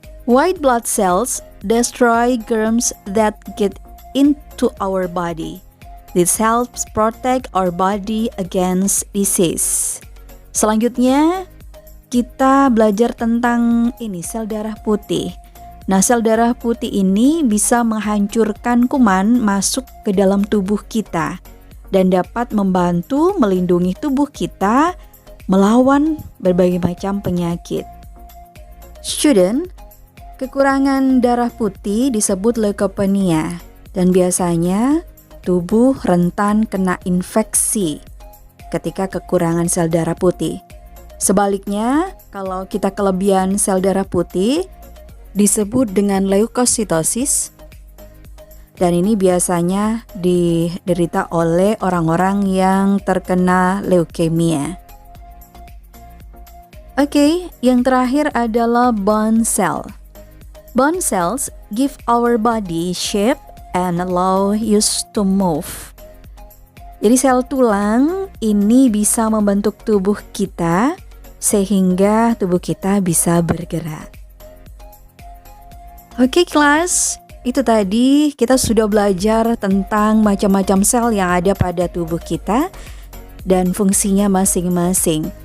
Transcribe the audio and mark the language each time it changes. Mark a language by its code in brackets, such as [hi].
[en] White blood cells destroy germs that get into our body. This helps protect our body against disease. [id] Selanjutnya, kita belajar tentang ini sel darah putih. Nah, sel darah putih ini bisa menghancurkan kuman masuk ke dalam tubuh kita dan dapat membantu melindungi tubuh kita melawan berbagai macam penyakit. Student, kekurangan darah putih disebut leukopenia dan biasanya tubuh rentan kena infeksi ketika kekurangan sel darah putih. Sebaliknya, kalau kita kelebihan sel darah putih, disebut dengan leukositosis, dan ini biasanya diderita oleh orang-orang yang terkena leukemia. Oke, yang terakhir adalah bone cell. [en] Bone cells give our body shape and allow us to move. [id] Jadi sel tulang ini bisa membentuk tubuh kita sehingga tubuh kita bisa bergerak. Oke, kelas, itu tadi kita sudah belajar tentang macam-macam sel yang ada pada tubuh kita dan fungsinya masing-masing.